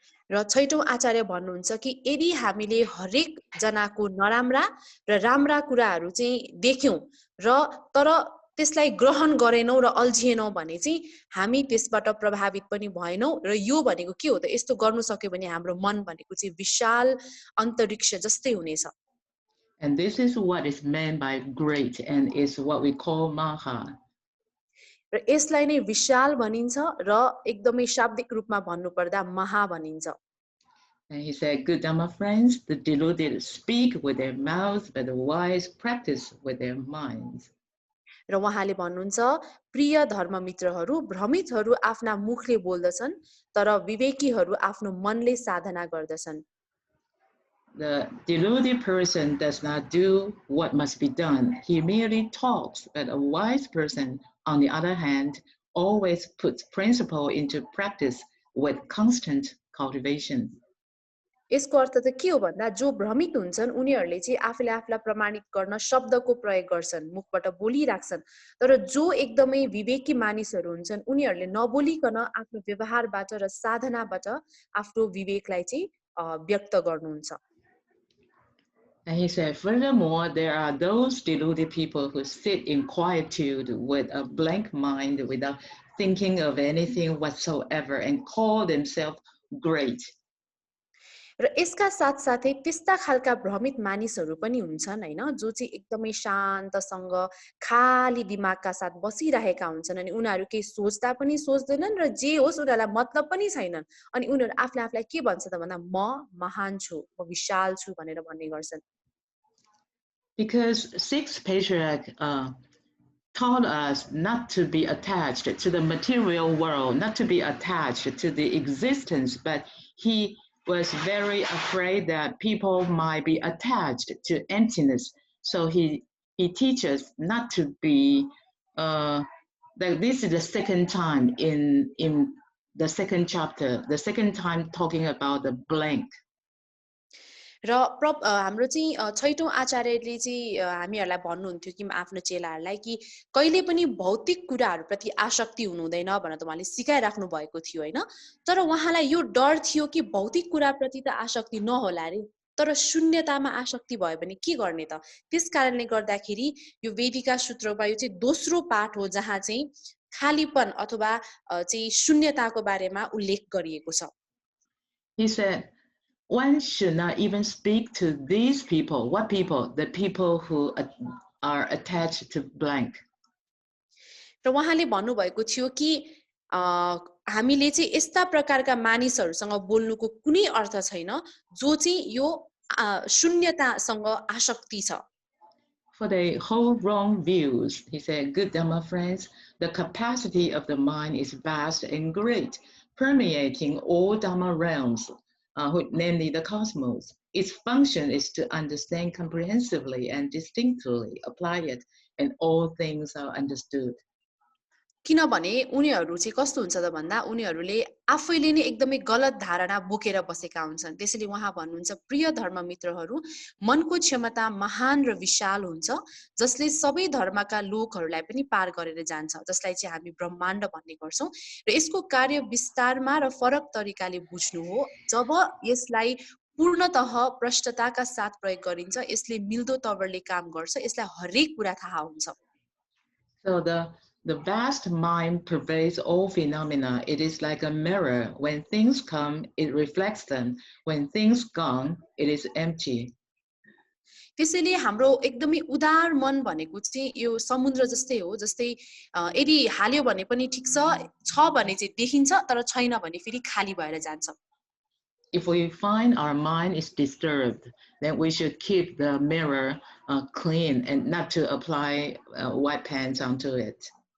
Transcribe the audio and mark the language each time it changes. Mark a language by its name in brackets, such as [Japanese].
[Nepali] र छैटौं आचार्य भन्नुहुन्छ कि यदि हामीले हरेक जनाको नराम्रा र राम्रा कुराहरू चाहिँ देख्यौं र तर त्यसलाई ग्रहण गरेनौं र अल्झिएनौं भने चाहिँ हामी त्यसबाट प्रभावित पनि भएनौं र यो भनेको के हो त, यस्तो गर्नु सक्यो भने हाम्रो मन भनेको चाहिँ विशाल अन्तरिक्ष जस्तै हुनेछ. [English] And this is what is meant by great and is what we call maha. [Nepali] र यसलाई नै विशाल भनिन्छ र एकदमै शाब्दिक रूपमा भन्नुपर्दा महा भनिन्छ. [English] And he said, good Dhamma friends, the deluded speak with their mouths, but the wise practice with their minds. [Nepali] र उहाँले भन्नुहुन्छ प्रिय धर्ममित्रहरू, भ्रमितहरू आफ्ना मुखले बोल्दछन् तर विवेकीहरू आफ्नो मनले साधना गर्दछन्. [English] The deluded person does not do what must be done. He merely talks, but a wise person, on the other hand, always puts principle into practice with constant cultivation. [Nepali] यसको अर्थ त के हो भन्दा जो भ्रमित हुन्छन् उनीहरूले चाहिँ आफूले आफूलाई प्रमाणित गर्न शब्दको प्रयोग गर्छन्, मुखबाट बोलिराख्छन्, तर जो एकदमै विवेकी मानिसहरू हुन्छन् उनीहरूले नबोलिकन आफ्नो व्यवहारबाट र साधनाबाट आफ्नो विवेकलाई चाहिँ व्यक्त गर्नुहुन्छ. [English] And he said, furthermore, there are those deluded people who sit in quietude with a blank mind without thinking of anything whatsoever and call themselves great. [Nepali] र यसका साथसाथै त्यस्ता खालका भ्रमित मानिसहरू पनि हुन्छन् हैन, जो चाहिँ एकदमै शान्तसँग खाली दिमागका साथ बसिरहेका हुन्छन् अनि उनीहरू केही सोच्दा पनि सोच्दैनन् र जे होस् उनीहरूलाई मतलब पनि छैनन् अनि उनीहरू आफूले आफूलाई के भन्छ त भन्दा म महान छु, म विशाल छु भनेर भन्ने गर्छन्. [English] Because sixth patriarch taught us not to be attached to the material world, not to be attached to the existence, but he was very afraid that people might be attached to emptiness. So he teaches not to be, this is the second time in the second chapter, the second time talking about the blank. [Nepali] र हाम्रो चाहिँ छैटौं आचार्यले चाहिँ हामीहरूलाई भन्नुहुन्थ्यो कि आफ्नो चेलाहरूलाई कि कहिले पनि भौतिक कुराहरूप्रति आसक्ति हुनु हुँदैन भनेर उहाँले सिकाइराख्नु भएको थियो हैन. तर उहाँलाई यो डर थियो कि भौतिक कुराप्रति त आसक्ति नहोला रे, तर शून्यतामा आसक्ति भयो भने के गर्ने त. त्यसकारणले गर्दाखेरि यो वेदिका सूत्रमा यो चाहिँ दोस्रो पाठ हो जहाँ चाहिँ खालीपन अथवा चाहिँ शून्यताको बारेमा उल्लेख गरिएको छ. [English] He said, one should not even speak to these people. What people? The people who are attached to blank. [Nepali] र उहाँले भन्नुभएको थियो कि हामीले चाहिँ यस्ता प्रकारका मानिसहरूसँग बोल्नुको कुनै अर्थ छैन जो चाहिँ यो शून्यतासँग आसक्ति छ. [English] For the whole wrong views, he said, good Dhamma friends, the capacity of the mind is vast and great, permeating all Dhamma realms, namely the cosmos. Its function is to understand comprehensively and distinctly, apply it, and all things are understood. [Nepali] किनभने उनीहरू चाहिँ कस्तो हुन्छ त भन्दा उनीहरूले आफैले नै एकदमै गलत धारणा बोकेर बसेका हुन्छन्. त्यसैले उहाँ भन्नुहुन्छ प्रिय धर्म मित्रहरू, मनको क्षमता महान र विशाल हुन्छ जसले सबै धर्मका लोकहरूलाई पनि पार गरेर जान्छ, जसलाई चाहिँ हामी ब्रह्माण्ड भन्ने गर्छौं. र यसको कार्य विस्तारमा र फरक तरिकाले बुझ्नु हो. जब यसलाई पूर्णतः प्रष्टताका साथ प्रयोग गरिन्छ, यसले मिल्दो तवरले काम गर्छ, यसलाई हरेक कुरा थाहा हुन्छ. [English] So the vast mind pervades all phenomena. It is like a mirror. When things come, it reflects them. When things gone, it is empty. [Nepali] त्यसैले हाम्रो एकदमै उदार मन भनेको चाहिँ यो समुद्र जस्तै हो. जस्तै यदि हाल्यो भने पनि ठीक छ भने चाहिँ देखिन्छ, तर छैन भने फेरि खाली भएर जान्छ. [English] If we find our mind is disturbed, then we should keep the mirror clean and not to apply white pants onto it.